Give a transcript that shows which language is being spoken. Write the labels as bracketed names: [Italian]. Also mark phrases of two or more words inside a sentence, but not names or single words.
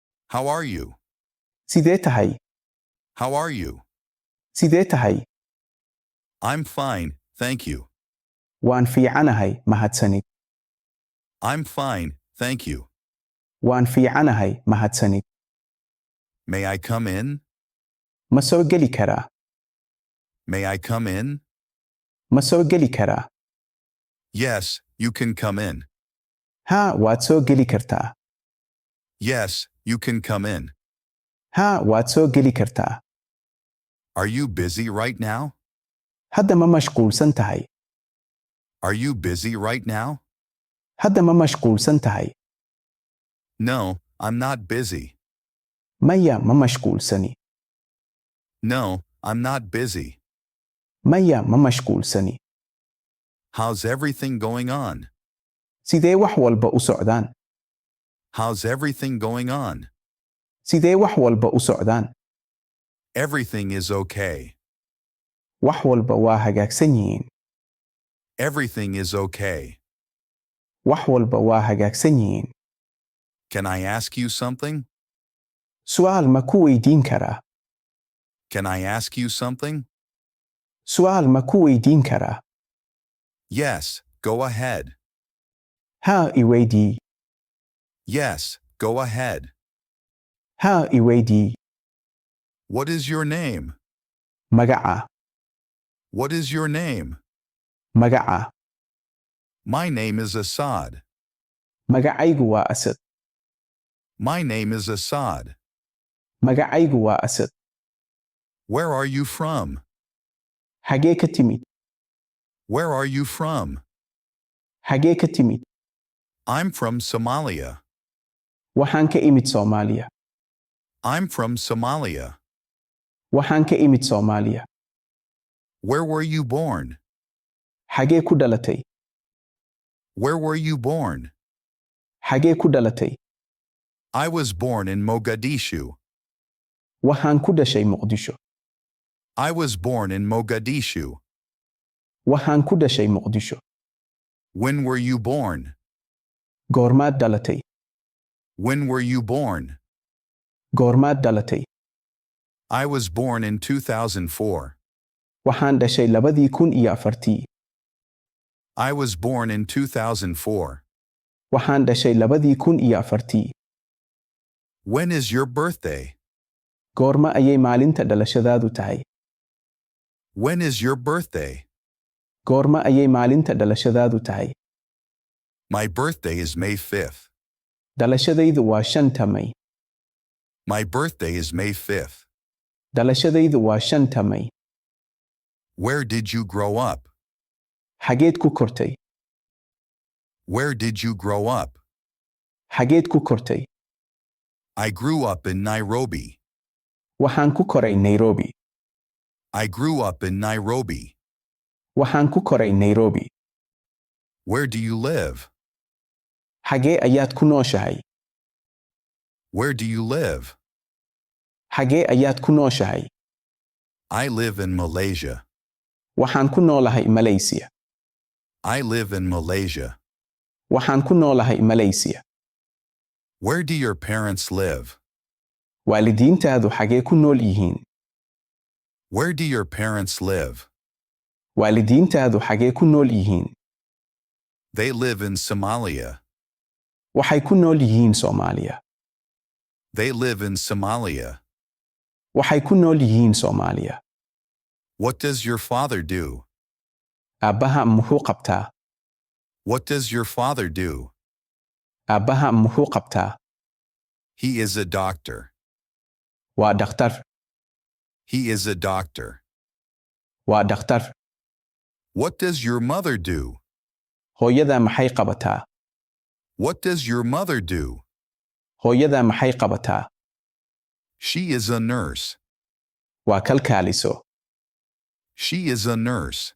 [English] How are you? [Somali] Sidee tahay? [English] How are you? [Somali] Sidee tahay? [English] I'm fine, thank you. [Somali] Waan fiicanahay, mahadsanid. [English] I'm fine, thank you. [Somali] Waan fiicanahay, mahadsanid. [English] May I come in? [Somali] Ma soo geli karaa? [English] May I come in? [Somali] Ma soo geli karaa? [English] Yes, you can come in. [Somali] Haa, waad soo geli kartaa. [English] Yes, you can come in. [Somali] Haa, waad soo geli kartaa. [English] Are you busy right now? [Somali] Hadda ma mashquulsan tahay? [English] Are you busy right now? [Somali] Hadda ma mashquulsan tahay? [English] No, I'm not busy. [Somali] Maya ma mashquulsani. [English] No, I'm not busy. [Somali] Maya ma mashquulsani. [English] How's everything going on? [Somali] Sidee wax walba u socdaan? [English] How's everything going on? [Somali] Sidee wax walba u socdaan? [English] Everything is okay. [Somali] Wax walba waa hagaagsan yihiin. [English] Everything is okay. [Somali] Wax walba waa hagaagsan yihiin. [English] Can I ask you something? [Somali] Su'aal ma ku weydiin karaa? [English] Can I ask you something? [Somali] Su'aal ma ku weydiin karaa? [English] Yes, go ahead. [Somali] Haa i weydii. [English] Yes, go ahead. [Somali] Haa i weydii. [English] What is your name? [Somali] Magaca. [English] What is your name? [Somali] Magaca. [English] My name is Assad. [Somali] Magacaygu waa Asad. [English] My name is Assad. [Somali] Magacaygu waa Asad. [English] Where are you from? [Somali] Xagee ka timid? [English] Where are you from? [Somali] Xagee ka timid? [English] I'm from Somalia. [Somali] Waxaan ka imid Soomaaliya. [English] I'm from Somalia. [Somali] Waxaan ka imid Soomaaliya. [English] Where were you born? [Somali] Xagee ku dhalatay? [English] Where were you born? [Somali] Xagee ku dhalatay? [English] I was born in Mogadishu. [Somali] Waxaan ku dhashay Muqdisho. [English] I was born in Mogadishu. [Somali] Waxaan ku dhashay Muqdisho. [English] When were you born? [Somali] Goormaad dhalatay? [English] When were you born? [Somali] Goormaad dhalatay? [English] I was born in 2004. [Somali] Waxaan dhashay 2004. [English] I was born in 2004. [Somali] Waxaan dhashay 2004. [English] When is your birthday? [Somali] Goorma ayay maalinta dhalashadaadu tahay? [English] When is your birthday? [Somali] Goorma ayay maalinta dhalashadaadu tahay? [English] My birthday is May 5th. [Somali] Dhalashadaydu waa 5 May. [English] My birthday is May 5th. [Somali] Dhalashadaydu waa 5 May. [English] Where did you grow up? [Somali] Xageed ku kortay? [English] Where did you grow up? [Somali] Xageed ku kortay? [English] I grew up in Nairobi. [Somali] Waxaan ku koray Nairobi. [English] I grew up in Nairobi. [Somali] Waxaan ku koray Nairobi. [English] Where do you live? [Somali] Xagee ayaad ku nooshahay? [English] Where do you live? [Somali] Xagee ayaad ku nooshahay? [English] I live in Malaysia. [Somali] Waxaan ku noolahay Malaysia. [English] I live in Malaysia. [Somali] Waxaan ku noolahay Malaysia. [English] Where do your parents live? [Somali] Waalidiintaadu xagee ku nool yihiin? [English] Where do your parents live? [Somali] Waalidiintaadu xagee ku nool yihiin? [English] They live in Somalia. [Somali] Waxay ku nool yihiin Soomaaliya. [English] They live in Somalia. [Somali] Waxay ku nool yihiin Soomaaliya. [English] What does your father do? [Somali] Aabbaha muxuu qabtaa? [English] What does your father do? [Somali] Aabbaha muxuu qabtaa? [English] He is a doctor. [Somali] Waa dhakhtar. [English] He is a doctor. [Somali] Waa dhakhtar. [English] What does your mother do? [Somali] Hooyada maxay qabataa? [English] What does your mother do? [Somali] Hooyada maxay qabataa? [English] She is a nurse. [Somali] Waa kalkaaliso. [English] She is a nurse.